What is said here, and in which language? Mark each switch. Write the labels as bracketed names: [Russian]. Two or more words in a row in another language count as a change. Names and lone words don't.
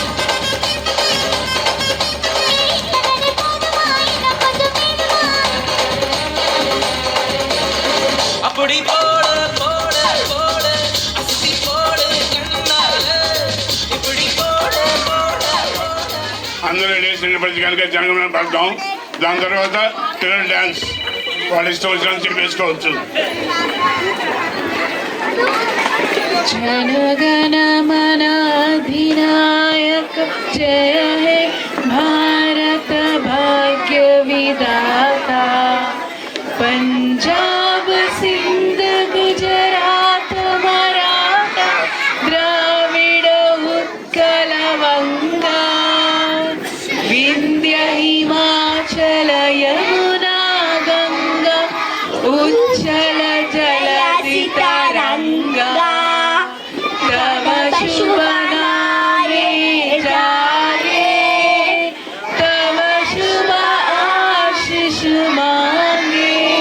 [Tamil] அப்படி போட போட போட அஸ்தி போட கண்ணாலே, இப்படி போட போட போட. [Telugu] అందరూ లేచి నిలబడి కనుక జనగణమన పడతాం. దాని తర్వాత పిల్లల డ్యాన్స్ వాళ్ళ ఇష్టం వచ్చిన చెప్పేసుకోవచ్చు. [Bangla] জনগণ মন অধিনায়ক জয় হে ভারত ভাগ্য বিধাতা, পাঞ্জাব সিন্ধু গুজরাট মারাঠা দ্রাবিড় উৎকল বঙ্গ, বিন্ধ্য হিমাচল যমুনা গঙ্গা উচ্ছল জলধি তরঙ্গ, তব শুভ নামে জাগে, তব শুভ আশিস মাগে,